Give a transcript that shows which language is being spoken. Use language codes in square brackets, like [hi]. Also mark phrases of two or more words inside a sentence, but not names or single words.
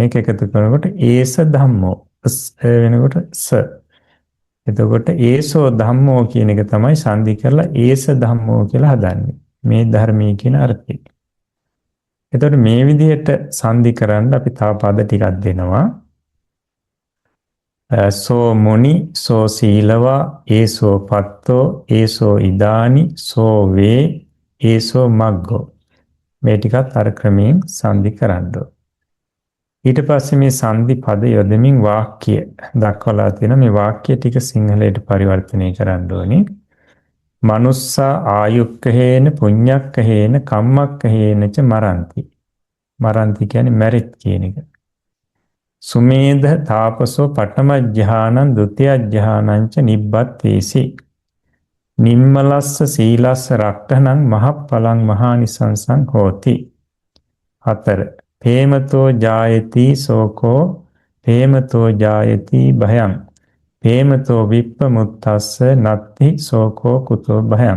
[si] ඒක එකතු කරනකොට [pi] ඒස ධම්මෝ [si] වෙනකොට ස. එතකොට [pi] ඒසෝ ධම්මෝ [si] කියන එක තමයි සංදි කරලා [pi] ඒස ධම්මෝ [si] කියලා හදන්නේ. මේ ධර්මයේ කියන අර්ථය. එතකොට මේ විදිහට සංදි කරන්න අපි තව පද ටිකක් දෙනවා. [pi] සෝ මුනි සෝ සීලවා ඒසෝ පත්තෝ ඒසෝ ඉදානි සෝ වේ ඒසෝ මග්ගෝ. [si] මේ ටිකත් අර ක්‍රමයෙන් සංදි කරන්න. ඊට පස්සේ මේ සංදි පද යොදමින් වාක්‍ය දක්වලා තියෙන මේ වාක්‍ය ටික සිංහලයට පරිවර්තනය කරන්න ඕනේ. [pi] මනුස්සා ආයුක්කහේන පුඤ්ඤක්කහේන කම්මක්කහේන ච මරಂತಿ. [si] මරන්ති කියන්නේ මැරිත් කියන එක. [pi] සුමේධ තාපසෝ පඨම ධ්‍යානං ဒ ුතිය ධ්‍යානං ච නිබ්බත්තේසි. නිම්මලස්ස සීලස්ස රක්ඛනං මහප්පලං මහානිසංසං හෝති. 4. පේමතෝ ජායති සෝකෝ පේමතෝ ජායති භයං. පේමතෝ විප්පමුත්තස්ස නත්ති සෝකෝ කුතෝ භයං.